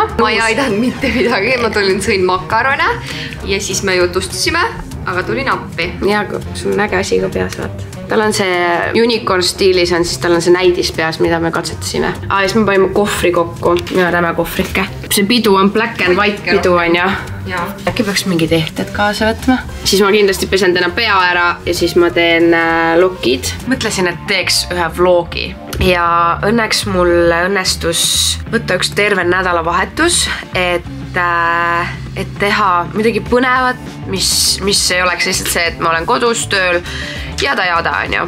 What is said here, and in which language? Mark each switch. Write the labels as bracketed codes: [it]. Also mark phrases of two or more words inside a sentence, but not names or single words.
[et] Ma ei aidanud mitte midagi, ma tulin sõin makarone ja siis me jutustasime, aga tulin appi. Ja sul on äge asi ka peas, vaata. Tal on see unicorn stiilis on, siis tal on see näidis peas, mida me katsetasime. Ja siis me panime kohvri kokku. Ja näeme kohvrike. See pidu on [en] black and white [et] pidu on ja. Äkki peaks mingid ehted kaasa võtma. Siis ma kindlasti pesen täna pea ära ja siis ma teen lokid. Mõtlesin, et teeks ühe vlogi. Ja õnneks mul õnnestus võtta üks terve nädalavahetus, et teha midagi põnevat, mis ei oleks lihtsalt see, et ma olen kodus tööl jada on ju.